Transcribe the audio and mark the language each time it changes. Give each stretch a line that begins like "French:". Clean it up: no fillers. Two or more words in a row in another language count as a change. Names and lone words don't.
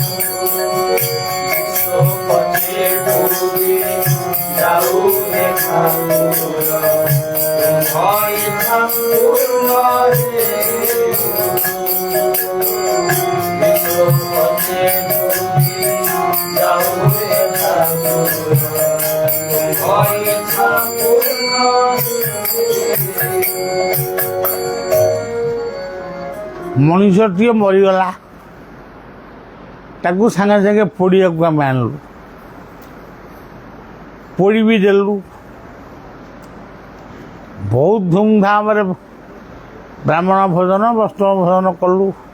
Bangla: পথে পুরি যাও হে ঠাকুর ভয় ঠাকুর রে পথে পুরি যাও হে ঠাকুর ভয় ঠাকুর
Odia: ମଣିଷଟିଏ ମରିଗଲା, ତାକୁ ସାଙ୍ଗେ ସାଙ୍ଗେ ପୋଡ଼ିବାକୁ ଆମେ ଆଣିଲୁ, ପୋଡ଼ି ବି ଦେଲୁ। ବହୁତ ଧୁମଧାମରେ ବ୍ରାହ୍ମଣ ଭୋଜନ ବୈଷ୍ଣବ ଭୋଜନ କଲୁ।